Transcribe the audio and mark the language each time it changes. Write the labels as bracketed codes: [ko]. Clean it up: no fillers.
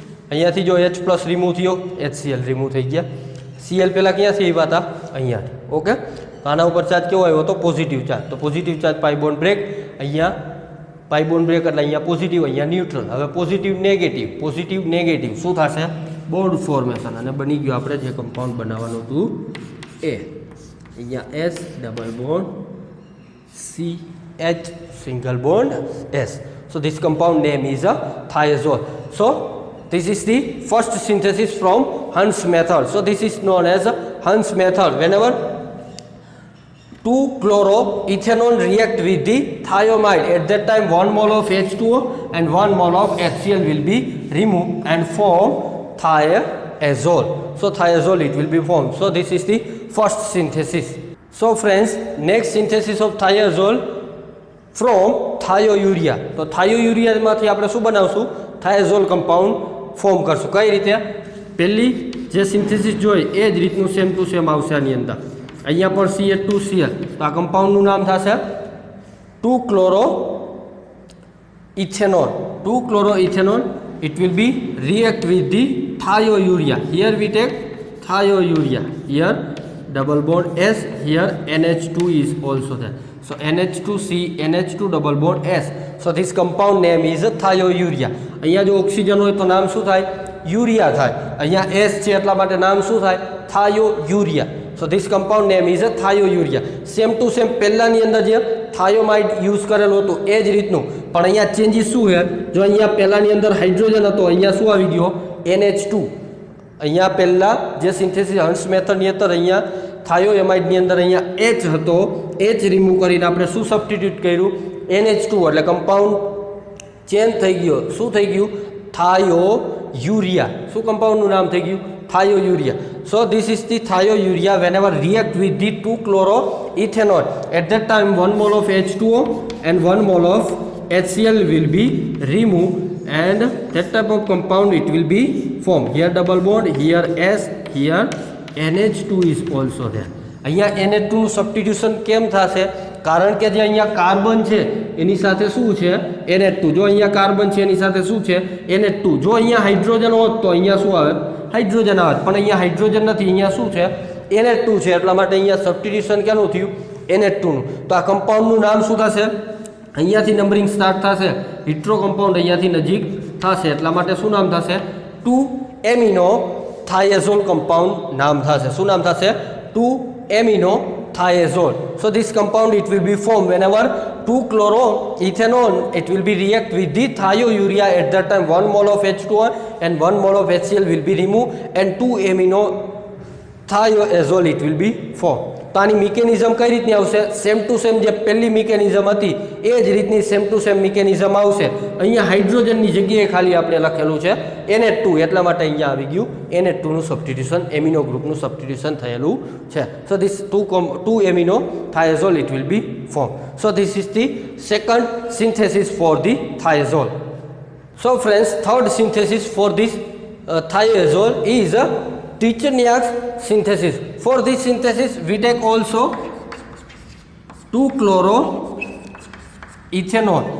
[gu] અહીંયાથી જો H plus remove થયો, HCl રિમૂવ થઈ ગયા. Cl પહેલાં ક્યાંથી આવ્યા હતા? અહીંયાથી. ઓકે, આના ઉપર ચાર્જ કેવો આવ્યો હતો? Positive charge. તો પોઝિટિવ ચાર્જ પાઈ બોન્ડ બ્રેક, અહીંયા પાઈ બોન્ડ બ્રેક એટલે અહીંયા પોઝિટિવ, અહીંયા ન્યુટ્રલ. હવે પોઝિટિવ નેગેટિવ શું થશે? Bond formation. અને બની ગયું આપણે જે કમ્પાઉન્ડ બનાવવાનું હતું એ. અહીંયા S double bond CH single bond S. [en] So this compound name is a thiazole. So this is the first synthesis from Hunt's method. So this is known as a Hunt's method. Whenever 2-chloroethanol react with the thiamide, at that time 1 mole of H2O and 1 mole of HCl will be removed and form thiazole. So thiazole it will be formed. So this is the first synthesis. So friends, next synthesis of thiazole from thiourea. [gu] તો thioureaમાંથી આપણે શું બનાવશું? thiazole compound form કરશું. કઈ રીતે? પહેલી જે synthesis જોઈ એ જ રીતનું સેમ ટુ સેમ આવશે આની અંદર. અહીંયા પણ CH2Cl, તો આ કમ્પાઉન્ડનું નામ થશે 2-chloroethanol. [en] 2-chloroethanol, it will be react with the thiourea. Here we take thiourea. Here double bond S, here NH2 is also there. So NH2C, NH2 double bond S. So this compound name is thiourea. [gu] અહીંયા જો oxygen હોય તો નામ શું થાય? Urea થાય. અહીંયા S છે એટલા માટે નામ શું થાય? thiourea. [en] So this compound name is thiourea. [gu] Same to same પહેલાની અંદર જે થાયોમાઇડ યુઝ કરેલું હતું એ જ રીતનું, પણ અહીંયા ચેન્જીસ શું છે? જો અહીંયા પહેલાની અંદર હાઇડ્રોજન હતો, અહીંયા શું આવી ગયો? NH2. અહીંયા પહેલાં જે સિન્થેસિસ હન્ટ્સ મેથડની અંદર અહીંયા થાયોએમાઇડની અંદર અહીંયા H હતો, H રિમૂવ કરીને આપણે શું સબસ્ટિટ્યુટ કર્યું? NH2. એટલે કમ્પાઉન્ડ ચેન્જ થઈ ગયો. શું થઈ ગયું? thiourea. શું કમ્પાઉન્ડનું નામ થઈ ગયું? thiourea. [en] So this is the thiourea. Whenever react with the 2-chloroethanol, at that time 1 mole of H2O and 1 mole of HCl will be removed, and that type of compound it will be formed. Here double bond, here S, here NH2 is also there. [gu] અહીંયા NH2 નું substitution કેમ થશે? કારણ કે જે અહીંયા carbon છે એની સાથે શું છે? NH2. જો અહીંયા કાર્બન છે એની સાથે શું છે? NH2. જો અહીંયા હાઇડ્રોજન હોત તો અહીંયા શું આવે? હાઇડ્રોજન આવે. પણ અહીંયા હાઇડ્રોજન નથી, અહીંયા શું છે? NH2 છે. એટલા માટે અહીંયા સબસ્ટિટ્યુશન કેનું થયું? NH2 નું. તો આ કમ્પાઉન્ડનું નામ શું થશે? અહીંયાથી નંબરિંગ સ્ટાર્ટ થશે. હિટ્રો કમ્પાઉન્ડ અહીંયાથી નજીક થશે, એટલા માટે શું નામ થશે? 2-amino thiazole compound નામ થશે. શું નામ થશે? [en] 2-amino thiazole. So this compound it will be formed whenever 2-chloroethanol it will be react with the thiourea. At that time 1 mole of H2O and 1 mole of HCl will be removed and 2-amino thiazole it will be formed. [gu] તો આની mechanism કઈ રીતની આવશે? Same to same જે પહેલી mechanism હતી એ જ રીતની સેમ ટુ સેમ મિકેનિઝમ આવશે. અહીંયા હાઇડ્રોજનની જગ્યાએ ખાલી આપણે લખેલું છે NH2, એટલા માટે અહીંયા આવી ગયું NH2 નું સબસ્ટિટ્યુશન, એમિનો ગ્રુપનું સબસ્ટિટ્યુશન થયેલું છે. [en] So this 2-amino thiazole it will be formed. So this is the second synthesis for the thiazole. So friends, third synthesis for this thiazole is Tachiniak's synthesis. For this synthesis we take also 2-chloroethanol.